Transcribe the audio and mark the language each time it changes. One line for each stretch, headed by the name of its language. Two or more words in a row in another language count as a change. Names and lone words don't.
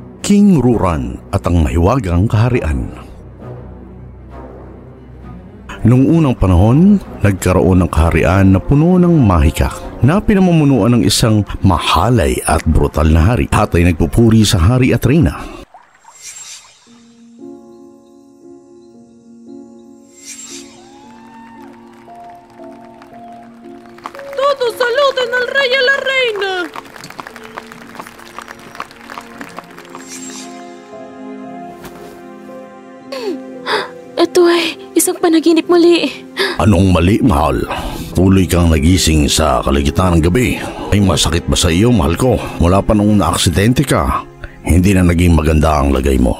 Filipino: King Ruran at ang Mahiwagang Kaharian. Noong unang panahon, nagkaroon ng kaharian na puno ng mahika na pinamumunuan ng isang mahalay at brutal na hari. Lahat ay nagpupuri sa hari at reyna.
Spanish: Todos saluden al rey y a la reina.
Filipino: Ito ay isang panaginip muli. Anong mali, mahal? Tuloy kang nagising sa kalagitnaan ng gabi. Ay masakit ba sa iyo, mahal ko? Mula pa nung naaksidente ka, hindi na naging maganda ang lagay mo.